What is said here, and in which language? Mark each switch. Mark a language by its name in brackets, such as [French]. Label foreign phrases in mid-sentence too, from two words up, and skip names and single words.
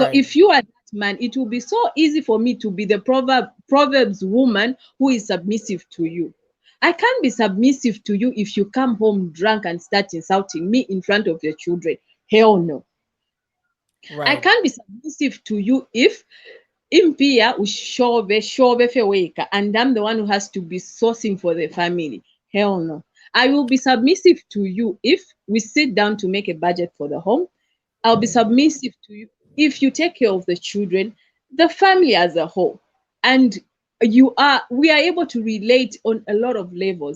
[English] So if you are that man, it will be so easy for me to be the Proverbs woman who is submissive to you. I can't be submissive to you if you come home drunk and start insulting me in front of your children. Hell no. Right. I can't be submissive to you if [Bemba] impia ushove feweka [English] and I'm the one who has to be sourcing for the family. Hell no. I will be submissive to you if we sit down to make a budget for the home. I'll be submissive to you if you take care of the children, the family as a whole. And we are able to relate on a lot of levels.